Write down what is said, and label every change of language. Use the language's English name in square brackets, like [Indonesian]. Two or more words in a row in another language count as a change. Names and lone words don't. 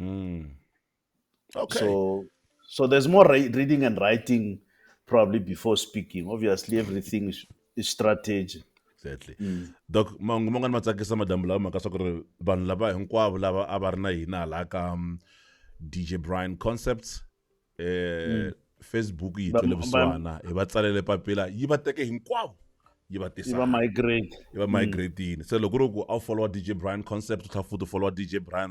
[English] Okay. So there's more reading and writing probably before speaking. Obviously, everything is strategy. Exactly. Doc, [Tsonga] mahungu man'wana ma tsakisa madambu lawa mhaka swa ku ri vanhu lava hinkwavo lava a va ri na hina hala ka DJ Brian Concepts Facebook yi twele vusiwana hi va tsalele papila yi va teke hinkwavo yi va tisa yi va migrate se loko ri ku a follow DJ Brian Concepts u tlha futhi follow DJ Brian